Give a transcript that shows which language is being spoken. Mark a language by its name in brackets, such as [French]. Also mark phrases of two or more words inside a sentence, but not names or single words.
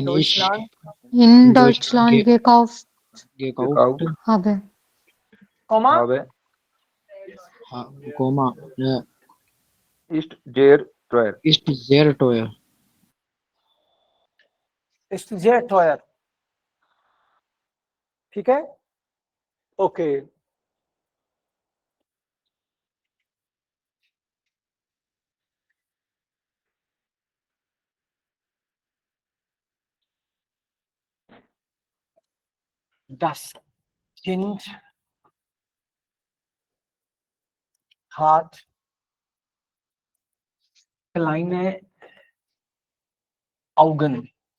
[German] In Deutschland gekauft habe. कोमा कोमा ist sehr teuer, ist sehr teuer. ist sehr teuer। [Hindi] ठीक है, ओके। [German] Das Kind hat kleine Augen.